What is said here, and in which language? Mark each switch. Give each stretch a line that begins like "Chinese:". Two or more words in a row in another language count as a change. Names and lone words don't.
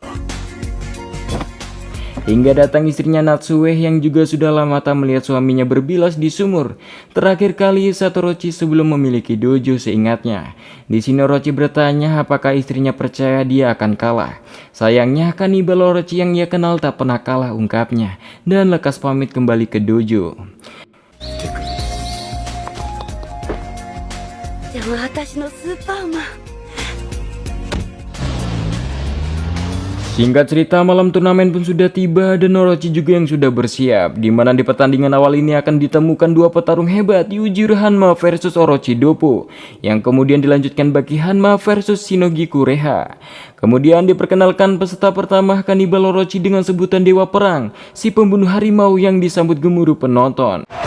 Indonesian: Hingga datang istrinya Natsue yang juga sudah lama tak melihat suaminya berbilas di sumur. Terakhir kali saat Orochi sebelum memiliki dojo seingatnya. Di sini Orochi bertanya apakah istrinya percaya dia akan kalah. Sayangnya kanibal Orochi yang ia kenal tak pernah kalah, ungkapnya. Dan lekas pamit kembali ke dojo.
Japanese: でも私のスーパーマン
Indonesian: Singkat cerita, malam turnamen pun sudah tiba dan Orochi juga yang sudah bersiap, di mana di pertandingan awal ini akan ditemukan dua petarung hebat, Yujiro Hanma versus Orochi Doppo, yang kemudian dilanjutkan bagi Hanma versus Shinogi Kureha. Kemudian diperkenalkan peserta pertama, Kanibal Orochi dengan sebutan Dewa Perang, si pembunuh harimau yang disambut gemuruh penonton.